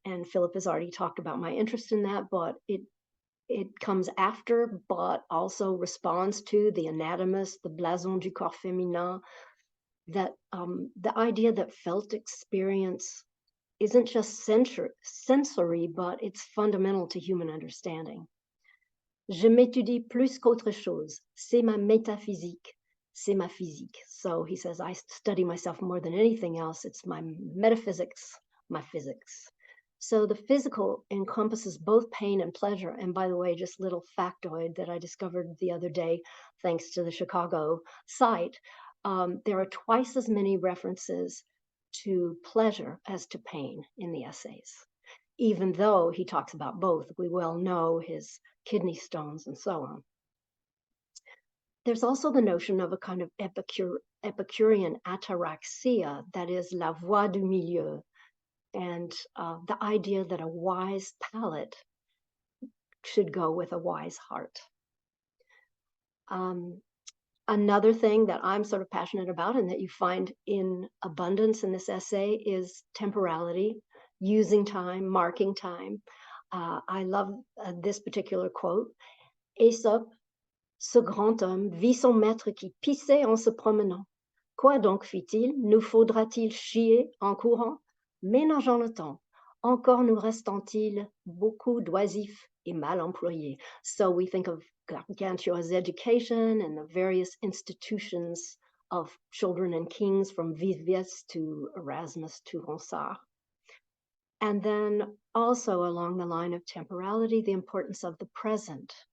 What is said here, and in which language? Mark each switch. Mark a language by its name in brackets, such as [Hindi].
[English] And Philip has already talked about my interest in that, but it comes after, but also responds to the anatomist, the blason du corps féminin, that the idea that felt experience isn't just sensory, but it's fundamental to human understanding. [French] Je m'étudie plus qu'autre chose. C'est ma métaphysique. C'est ma physique. [English] So he says, I study myself more than anything else. It's my metaphysics, my physics. So the physical encompasses both pain and pleasure. And by the way, just a little factoid that I discovered the other day, thanks to the Chicago site, there are twice as many references to pleasure as to pain in the essays, even though he talks about both. We well know his kidney stones and so on. There's also the notion of a kind of Epicurean ataraxia, that is [French] la voie du milieu, [English] and the idea that a wise palate should go with a wise heart. Another thing that I'm sort of passionate about and that you find in abundance in this essay is temporality, using time, marking time. I love this particular quote. [French] Aesop, ce grand homme, vit son maître qui pissait en se promenant. Quoi donc fit-il? Nous faudra-t-il chier en courant? Ménageons le temps. Encore nous restant-il beaucoup d'oisifs et mal employés. [English] So we think of Gargantua's education and the various institutions of children and kings, from Vivius to Erasmus to Ronsard. And then also along the line of temporality, the importance of the present.